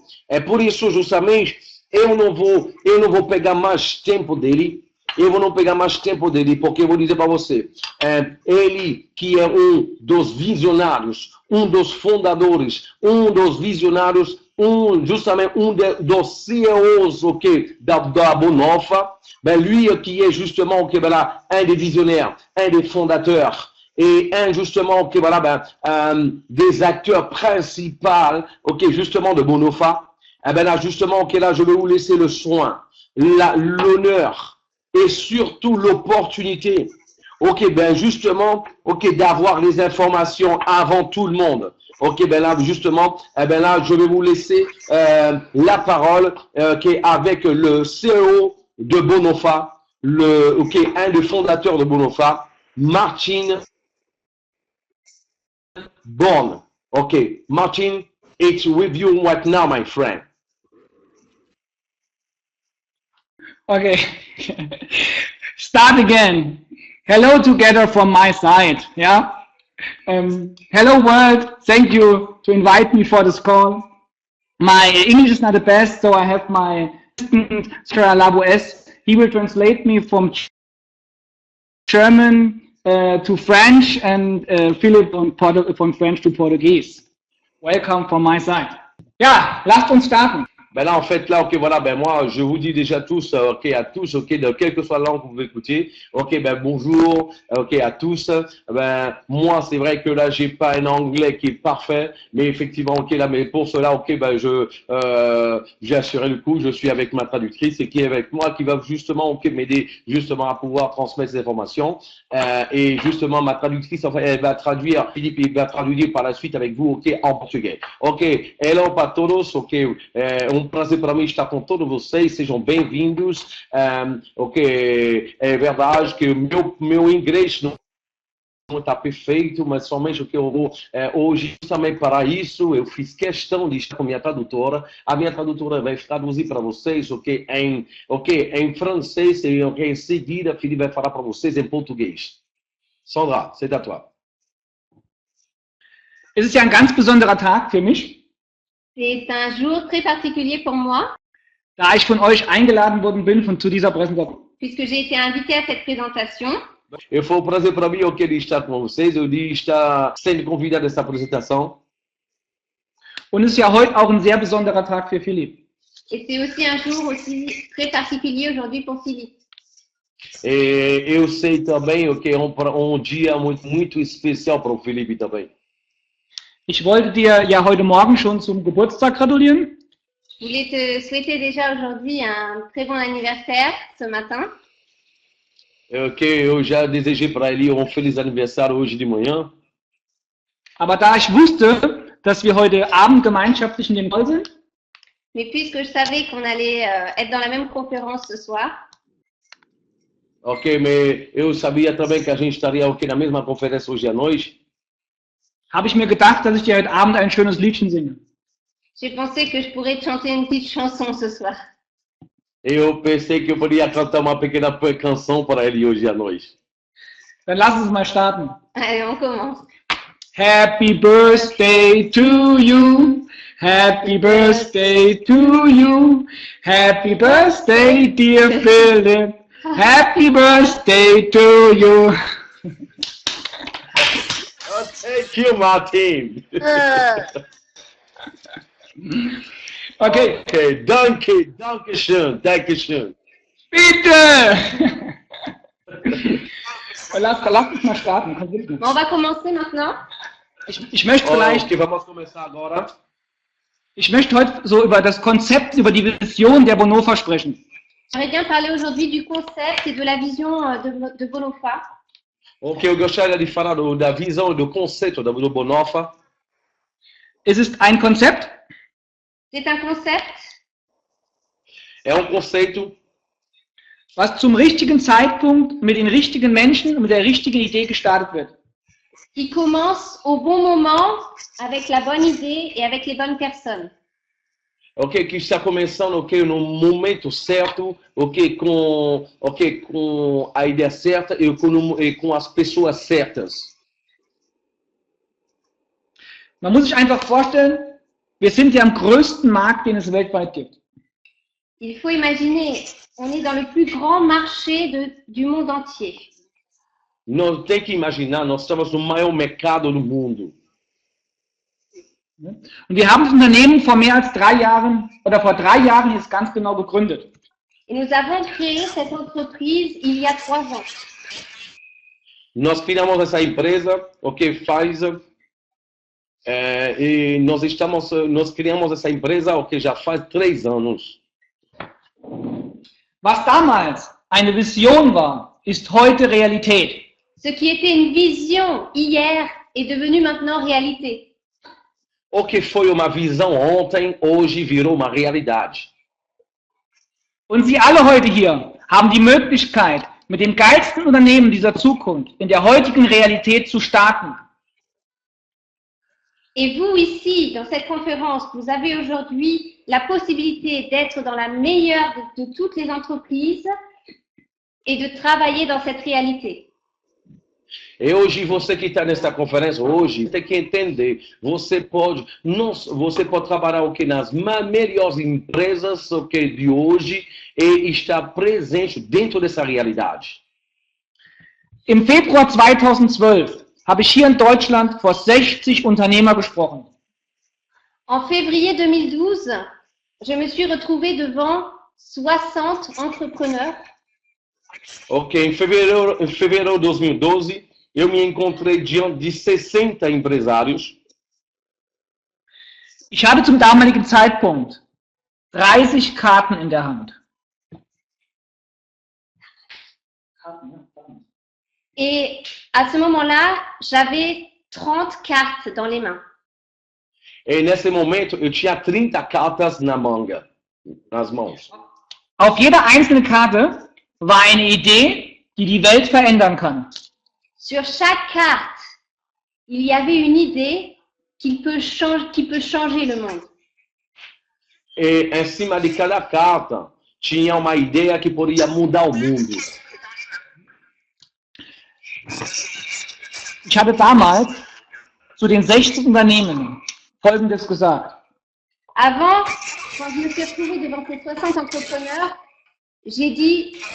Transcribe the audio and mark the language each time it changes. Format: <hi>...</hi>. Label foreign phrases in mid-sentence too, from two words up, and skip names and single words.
<pt>É por isso, justamente, eu não vou pegar mais tempo dele. eu vou não pegar mais tempo dele, porque eu vou dizer para você, ele que é dos visionários, dos fundadores, dos visionários, justamente dos CEOs, ok, da Bonhoeffer,</pt> <fr>ben lui qui est justement, ok, voilà, un des visionnaires, un des fondateurs, et justement, ok, voilà, des acteurs principaux, ok, justement de Bonhoeffer, eh ben là, justement, ok, là, je vais vous laisser le soin, l'honneur et surtout l'opportunité, ok, ben justement, ok, d'avoir les informations avant tout le monde. Ok, ben là, justement, eh ben là, je vais vous laisser la parole qui est avec le CEO de Bonhoeffer, un des fondateurs de Bonhoeffer, Martin Born.</fr> <en>Ok, Martin, it's with you right now, my friend. Okay, start again. Hello together from my side, yeah? Hello world, thank you to invite me for this call. My English is not the best, so I have my assistant, Sra Laboes. He will translate me from German to French and Philip from French to Portuguese. Welcome from my side.</en> <de>Ja, lasst uns starten.</de> <fr>Ben là, en fait, là, ok, voilà, ben moi, je vous dis déjà tous, ok, à tous, ok, de quelle que soit la langue que vous écoutez, ok, ben bonjour, ok, à tous. Ben moi, c'est vrai que là, j'ai pas un anglais qui est parfait, mais effectivement, ok, là, mais pour cela, ok, ben j'ai assuré le coup, je suis avec ma traductrice et qui est avec moi, qui va justement, ok, m'aider justement à pouvoir transmettre ces informations. Et justement, ma traductrice, enfin, elle va traduire, Philippe, il va traduire par la suite avec vous, ok, en portugais.</fr> <pt>Ok, hello para todos, ok, prazer para mim estar com todos vocês, sejam bem-vindos. Ok, é verdade que o meu inglês não está perfeito, mas somente o que eu vou hoje, também para isso, eu fiz questão de estar com a minha tradutora. A minha tradutora vai traduzir para vocês, ok, em francês, e em seguida, Felipe vai falar para vocês em português.</pt> <fr>Sandra, c'est à toi.</fr> <de>Es ist ja ein ganz besonderer Tag für mich.</de> <fr>C'est un jour très particulier pour moi,</fr> <de>da ich von euch eingeladen worden bin zu dieser Präsentation.</de> <fr>Puisque j'ai été invitée à cette présentation.</fr> <pt>Eu foi um prazer para mim de estar com vocês, de estar sendo convidado a essa apresentação.</pt> <de>Und es ist ja heute auch ein sehr besonderer Tag für Philipp.</de> <fr>Et c'est aussi un jour aussi très particulier aujourd'hui pour Philippe.</fr> <pt>E eu sei também que é dia muito especial para o Felipe também.</pt> <de>Ich wollte dir ja heute Morgen schon zum Geburtstag gratulieren.</de> <fr>Je voulais te souhaiter déjà aujourd'hui un très bon anniversaire ce matin.</fr> <pt>Ok, eu já desejei para ele feliz aniversário hoje de manhã.</pt> <de>Aber da ich wusste, dass wir heute Abend gemeinschaftlich in dem Call sind,</de> <fr>mais puisque je savais qu'on allait être dans la même conférence ce soir.</fr> <pt>Ok, mas eu sabia também que a gente estaria na mesma conferência hoje à noite.</pt> <de>Habe ich mir gedacht, dass ich dir heute Abend ein schönes Liedchen singe.</de> <fr>J'ai pensé que je pourrais te chanter une petite chanson ce soir.</fr> <pt>Eu pensei que eu poderia cantar uma pequena canção para ele hoje à noite.</pt> <de>Dann lass uns mal starten.</de> <fr>Allez, on commence.</fr> <en>Happy birthday to you. Happy birthday to you. Happy birthday, dear Philip. Happy birthday to you. Thank you, Martin. Okay.</en> <de>Okay, danke schön. Bitte! Lass uns mal starten.</de> <fr>On va commencer maintenant.</fr> <de>Ich möchte vielleicht...</de> <pt>Okay, vamos começar agora.</pt> <de>Ich möchte heute so über das Konzept, über die Vision der Bonhoeffer sprechen.</de> <fr>J'aimerais bien parler aujourd'hui du concept et de la vision de Bonhoeffer.</fr> <pt>Ok, eu gostaria de falar da visão e do conceito do Bonhoeffer.</pt> <de>Es ist ein Konzept.</de> <fr>C'est un concept.</fr> <pt>É conceito.</pt> <de>Was zum richtigen Zeitpunkt mit den richtigen Menschen und mit der richtigen Idee gestartet wird.</de> <fr>Qui commence au bon moment, avec la bonne idée et avec les bonnes personnes.</fr> <pt>Ok, que está começando, no momento certo, com a ideia certa e com as pessoas certas.</pt> <de>Man muss sich einfach vorstellen, wir sind ja am größten Markt, den es weltweit gibt.</de> <fr>Il faut imaginer, on est dans le plus grand marché du monde entier.</fr> <pt>Não tem que imaginar, nós estamos no maior mercado do mundo.</pt> <de>Und wir haben das Unternehmen vor mehr als 3 Jahren oder vor 3 Jahren jetzt ganz genau gegründet.</de> <fr>Et nous avons créé cette entreprise il y a 3 ans.</fr> <pt>Nós criamos essa empresa, ok, Pfizer, e nós criamos essa empresa, ok, já faz 3 anos.</pt> <de>Was damals eine Vision war, ist heute Realität.</de> <fr>Ce qui était une vision hier est devenu maintenant réalité.</fr> <pt>O que foi uma visão ontem, hoje virou uma realidade.</pt> <de>Und Sie alle heute hier haben die Möglichkeit, mit dem geilsten Unternehmen dieser Zukunft in der heutigen Realität zu starten.</de> <fr>Et vous ici, dans cette conférence, vous avez aujourd'hui la possibilité d'être dans la meilleure de toutes les entreprises et de travailler dans cette réalité.</fr> <pt>E hoje, você que está nessa conferência, hoje, tem que entender, você pode trabalhar o que nas melhores empresas de hoje e estar presente dentro dessa realidade.</pt> <de>Im Februar 2012 habe ich hier in Deutschland vor 60 Unternehmer gesprochen.</de> <fr>En février 2012, je me suis retrouvée devant 60 entrepreneurs.</fr> <pt>Ok, em fevereiro de 2012, eu me encontrei diante de 60 empresários.</pt> <de>Ich hatte zum damaligen Zeitpunkt 30 Karten in der Hand.</de> <fr>Et à ce moment-là, j'avais 30 cartes dans les mains.</fr> <pt>E nesse momento, eu tinha 30 cartas nas mãos.</pt> <de>Auf jeder einzelne Karte war eine Idee, die die Welt verändern kann.</de> <fr>Sur chaque carte, il y avait une idée qui peut changer le monde.</fr> <pt>E em cima de cada carta, tinha uma ideia que poderia mudar o mundo.</pt> <de>Ich habe damals zu den 60 Unternehmen Folgendes gesagt.</de> <fr>Avant, quand je me suis retrouvée devant ces 60 entrepreneurs, j'ai dit</fr>